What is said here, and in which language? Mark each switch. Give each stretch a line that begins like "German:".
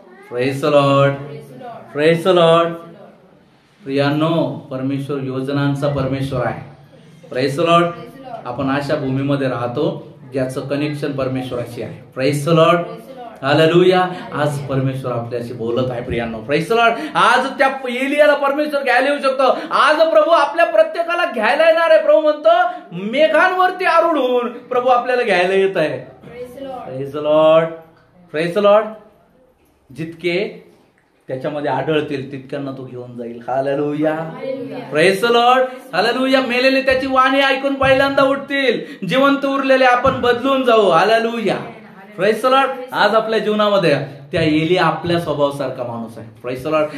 English: Praise the lord, praise the lord.
Marathi: प्रियांनो, परमेश्वर योजनांचा परमेश्वर आहे.
English: Praise the lord.
Marathi: आपण अशा भूमीमध्ये राहतो ज्याचं कनेक्शन परमेश्वराशी आहे.
English: praise the lord,
Marathi: hallelujah. आज परमेश्वर आपल्याशी बोलत आहे प्रियांनो. Praise the Lord. आज त्या एलियाला परमेश्वर घ्यायला येऊ शकतो. आज प्रभू आपल्या प्रत्येकाला घ्यायला येणार आहे. प्रभू म्हणतो मेघांवरती आरूढ प्रभू आपल्याला घ्यायला येत आहे.
English: Praise the lord, praise the lord.
Marathi: जितके त्याच्यामध्ये आढळतील तितक्यांना तो घेऊन जाईल. Hallelujah,
English: praise the lord,
Marathi: hallelujah. मेलेले त्याची वाणी ऐकून पहिल्यांदा उठतील, जिवंत उरलेले आपण बदलून जाऊ. Hallelujah,
English: Praise the lord.
Marathi: आज आपल्या जीवनामध्ये त्या एलिया आपल्या स्वभावासारखा माणूस आहे. Praise the Lord.